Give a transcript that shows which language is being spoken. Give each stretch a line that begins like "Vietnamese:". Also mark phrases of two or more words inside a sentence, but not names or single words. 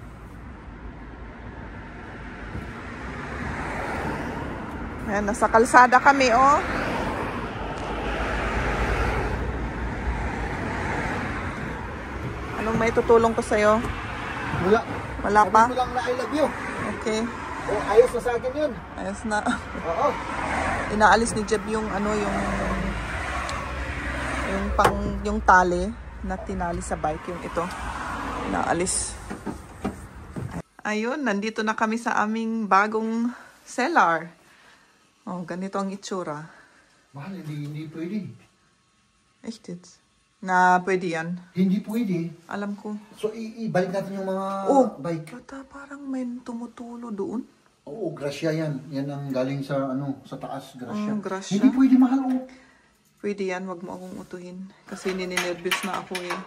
Filipino: Ayan, nasa kalsada kami, oh. Anong may tutulong ko sa'yo? Wala. Wala pa? Sabi mo lang na
English: I love you.
Filipino: Okay. Ayos na sa akin yun. Ayos na. Oo. Inaalis ni Jeb yung yung tali na tinali sa bike, yung ito. Inaalis. Ayun, nandito na kami sa aming bagong cellar. Oh, ganito ang itsura. Mahal, hindi pwede.
German: Echt jetzt?
Filipino: Na pwede yan? Hindi pwede. Alam ko. So, ibalik natin yung mga bike. Bata, parang may tumutulo doon. Oo, grasya yan. Yan ang galing sa sa taas, grasya. Grasya. Hindi pwede, mahal. Pwede yan, wag mo akong utuhin. Kasi nininervous na ako eh.